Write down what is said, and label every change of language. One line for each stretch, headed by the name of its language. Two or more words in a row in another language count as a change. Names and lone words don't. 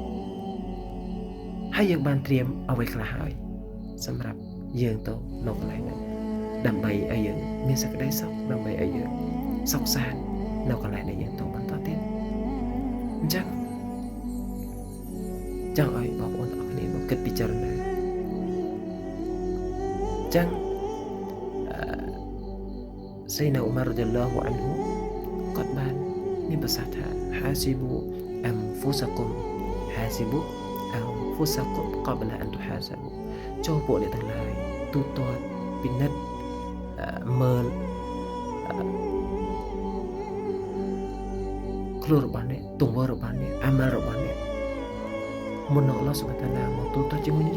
Khmer: ហើយយើងបានត្រៀមអ្វីខ្លះហើយសម្រាប់យើងទៅនៅកន្លែងហ្នឹងដើម្បីឲ្យយើងមានសេចក្តីសុខដើម្បីឲ្យយើងសុខសាន្តនៅកន្លែងដែលយើងទៅបន្តទៀតអញ្ចឹងចង់ឲ្យបងប្អូនទាំងអស់គ្នាមកគិតពិចារណាអ ញ្ចឹង
Arabic: سيدنا عمر رضي الله عنه
Khmer: គាត់បានមានប្រសាសន៍ថា
Arabic: حاسبوا أنفسكم حاسبوا أنفسكم قبل أن تحاسبوا
Khmer: ចូលពួកអ្នកទាំងឡាយទូទាត់ពិនិត្យមើល ខ្លួនរបស់អ្នកទង្វើរបស់អ្នកអាម៉ាល់របស់អ្នកមុននឹង
Arabic: الله سبحانه وتعالى
Khmer: មកទូទាត់ជាមួយ